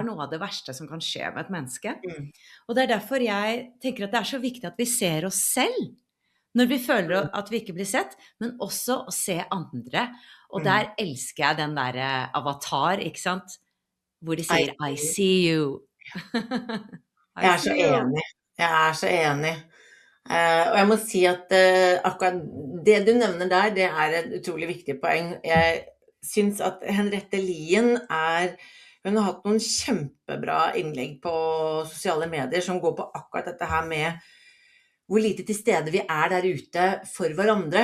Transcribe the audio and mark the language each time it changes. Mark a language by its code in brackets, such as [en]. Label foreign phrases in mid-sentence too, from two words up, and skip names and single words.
[no] noe av det verste som kan skje med et menneske. mm, Og det derfor jeg tenker at det så viktig at vi ser oss selv når vi føler mm, at vi ikke blir sett, men også å se andre. Og mm. der elsker jeg den der avatar, ikke sant? Hvor de I sier I see. [en] see you. I [no] Jeg er så [en] see you. [no] enig. Jeg er så enig. Og jeg må si at akkurat det du nevner der, det er et utrolig viktig poeng. Jeg syns at Henriette Lien hun har hatt noen kjempebra innlegg på sosiale medier som går på akkurat dette her med hvor lite til stede vi er der ute for hverandre.